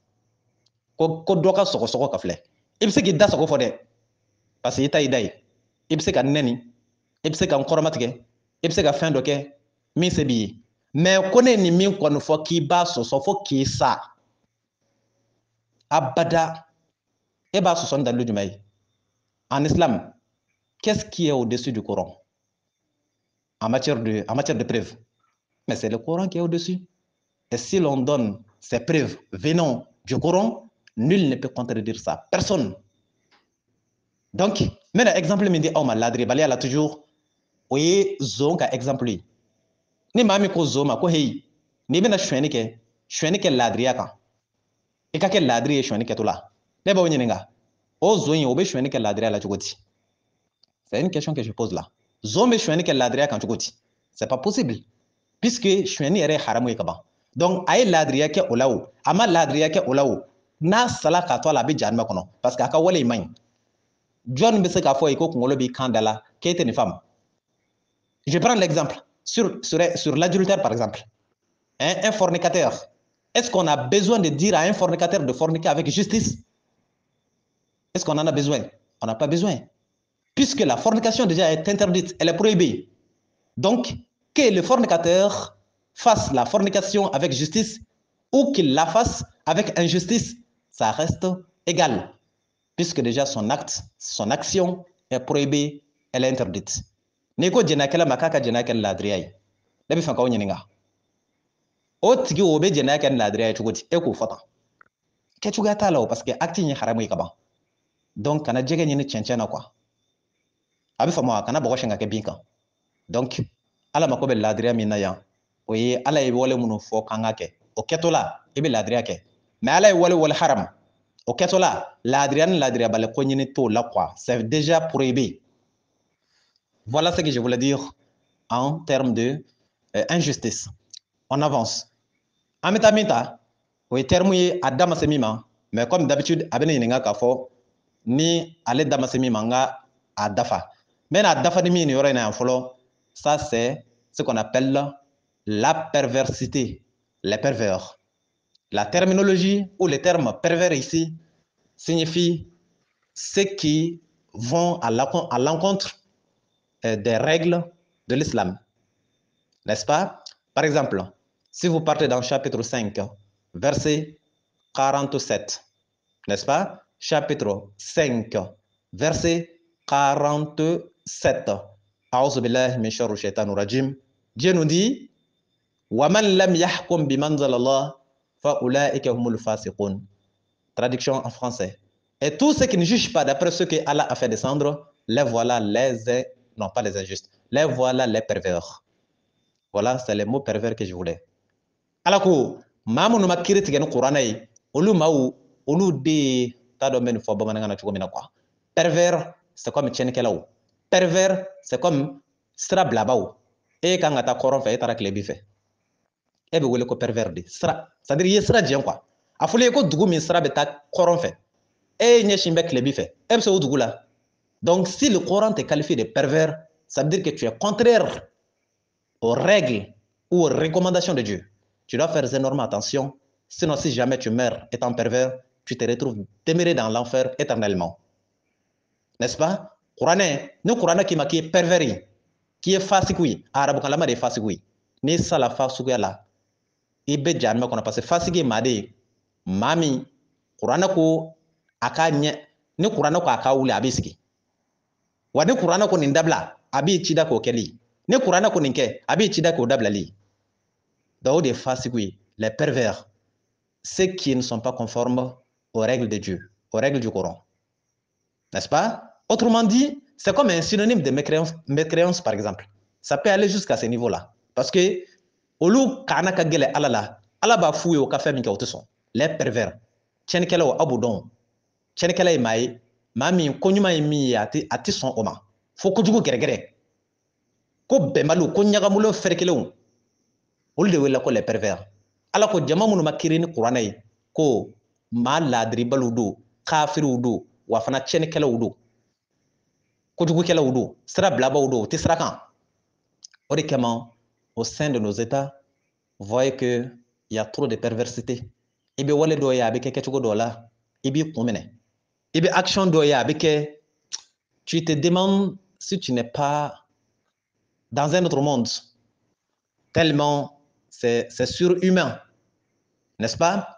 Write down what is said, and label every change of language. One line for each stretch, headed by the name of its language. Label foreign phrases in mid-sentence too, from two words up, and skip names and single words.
Bambara: ko dɔ ka sɔgɔsɔgɔ ka filɛ i bɛ se k'i da sago fɔ dɛ
French: parce que
Bambara: i ta y'i da ye i bɛ se ka nɛni i bɛ se ka n kɔrɔmatigɛ i bɛ se ka fɛn dɔ kɛ min se b'i ye mais ko ne ye nin min kɔni fɔ k'i b'a sɔsɔ fo k'i sa abada e b'a sɔsɔ ni dalilu jumɛn ye
French: en islam qu'est-ce qui est au-dessus du Coran en matière de preuve mais c'est le Coran qui est au-dessus et si l'on donne ces preuves venant du Coran nul ne peut contredire ça personne donc
Bambara: n bɛna exemple min di aw ma laadiribaliya la toujours o ye zon ka exemple ye ni maa min ko zon ma ko heyi n'i bɛna sonyɛni kɛ laadiriya kan i ka kɛ laadiri ye sonyɛni kɛtɔ la ne b'aw ɲininka o zon in o bɛ sonyɛni kɛ laadiriya la cogo di
French: c'est une question que je pose là
Bambara: zon bɛ sonyɛni kɛ laadiriya kan cogo di
French: c'est pas possible
Bambara: puisque sonyɛni yɛrɛ ye haramu ye ka ban donc a ye laadiriya kɛ o la o a ma laadiriya kɛ o la o n'a sala k'a to a la a bɛ jahanama kɔnɔ
French: parce que
Bambara: a ka wale in man ɲi jɔn bɛ se k'a fɔ ye ko kunkolo b'i kan da la k'e tɛ nin faamu
French: je prends l'exemple sur l'adultère par exemple un fornicateur est-ce qu'on a besoin de dire à un fornicateur de forniquer avec justice est-ce qu'on en a besoin on n'a pas besoin puisque la fornication déjà est interdite elle est prohibée donc que le fornicateur fasse la fornication avec justice ou qu'il la fasse avec injustice ça reste égal puisque déjà son acte, son action est prohibée, elle est interdite.
Bambara: N'i ko jɛnɛyakɛla ma k'a ka jɛnɛya kɛ ni laadiriya ye ne bɛ fɛ k'aw ɲininka o tigi o bɛ jɛnɛya kɛ ni laadiriya ye cogo di e k'o fɔ tan kɛcogoya t'a la o
French: parce que acte
Bambara: in ye haramu ye ka ban donc kana jɛgɛ ɲini cɛncɛn na quoi a bɛ faamu wa kana bɔgɔ sɛn ka kɛ bin kan donc ala mako bɛ laadiriya min na yan o ye ala ye wale minnu fɔ kan ka kɛ o kɛtɔla i bɛ laadiriya kɛ mais ala ye wale haram o kɛtɔla laadiriya ni laadiriyabali ko ɲini t'o la
French: quoi c'est déjà prohibé. Voilà ce que je voulais dire en termes de injustice. On avance.
Bambara: An bɛ taa min ta o ye terme ye a da ma se min ma
French: mais comme d'habitude
Bambara: a bɛ ne ɲininka k'a fɔ ni ale da ma se min ma n ka a dafa n bɛ n'a dafa ni min nin yɔrɔ in na yan fɔlɔ
French: ça c'est ce qu'on appelle la perversité, les pervers. La terminologie ou les termes pervers ici signifient ceux qui vont à l'encontre des règles de l'islam, n'est-ce pas? Par exemple, si vous partez dans chapitre 5, verset 47, n'est-ce pas? Chapitre 5, verset 47. Dieu nous dit
Arabic: وَمَنْ لَمْ يَحْكُمْ بِمَنْزَلَ اللَّهِ فَأُولَٰئِكَ هُمُ الْفَاسِقُونَ.
French: Traduction en français. Et tous ceux qui ne jugent pas d'après ce que Allah a fait descendre, les voilà non pas les injustes, les voilà les pervers. Voilà, c'est les mots pervers que je voulais. Alors que
Bambara: maa minnu ma kiiri tigɛ ni kuranɛ ye olu maaw olu de t'a dɔn bɛ nin fɔ bamanankan na cogo min na quoi.
French: Pervers c'est comme tiɲɛnikɛlaw. Pervers c'est comme sira bilabaw.
Bambara: E kan ka taa kɔrɔn fɛ e taara tilebi fɛ. E bɛ wele ko pervers de sira, c'est-à-dire i ye sira jɛn quoi. A fɔli ye ko dugu min sira bɛ taa kɔrɔn fɛ e ɲɛsin bɛ tilebi fɛ e bɛ se o dugu la.
French: Donc si le Coran te qualifie de pervers, ça veut dire que tu es contraire aux règles ou aux recommandations de Dieu. Tu dois faire énormément attention, sinon si jamais tu meurs étant pervers, tu te retrouves demeuré dans l'enfer éternellement. N'est-ce pas?
Bambara: Kuranɛ, ni kuranɛ k'i ma k'i ye pervers ye, k'i ye fasiku ye, a arabukanlama de ye fasiku ye. N'i sala fasikuya la, i bɛ jahanama kɔnɔ
French: parce que
Bambara: fasiki ye maa de ye, maa min kuranɛ ko a k'a ɲɛ, ni kuranɛ ko a k'a wuli a b'i sigi. Wa ni kuranɛ ko nin dabila a b'i cida k'o kɛli, ni kuranɛ ko nin kɛ a b'i cida k'o dabilali. Donc o de ye fasiku ye,
French: les pervers, ceux qui ne sont pas conformes aux règles de Dieu, aux règles du Coran. N'est-ce pas? Autrement dit, c'est comme un synonyme de mécréance par exemple. Ça peut aller jusqu'à ce niveau-là. Parce que
Bambara: olu kana ka gɛlɛ ala la, ala b'a f'u ye o ka fɛn min kɛ o tɛ sɔn.
French: Les pervers,
Bambara: tiɲɛnikɛlaw a b'o dɔn. Tiɲɛnikɛla ye maa ye, maa min koɲuman ye min ye a tɛ sɔn o ma. Fo kojugu gɛrɛgɛrɛ. Ko bɛnbaliw, ko ɲagamulen fɛrɛkelenw, olu de wele ko
French: les pervers.
Bambara: Ala ko jama minnu ma kiiri ni kuranɛ ye ko maa laadiribaliw don, kafiriw don, wa fana tiɲɛnikɛlaw don, kojugukɛlaw don, sira bilabaw don, u tɛ sira kan. O de kama,
French: au sein de nos états, vous voyez que il y a trop de perversité.
Bambara: I bɛ wale dɔw ye a bɛ kɛ kɛcogo dɔw la, i b'i kun minɛ. I bɛ action dɔw ye a bɛ kɛ,
French: tu te demandes si tu n'es pas dans un autre monde. Tellement c'est surhumain, n'est-ce pas?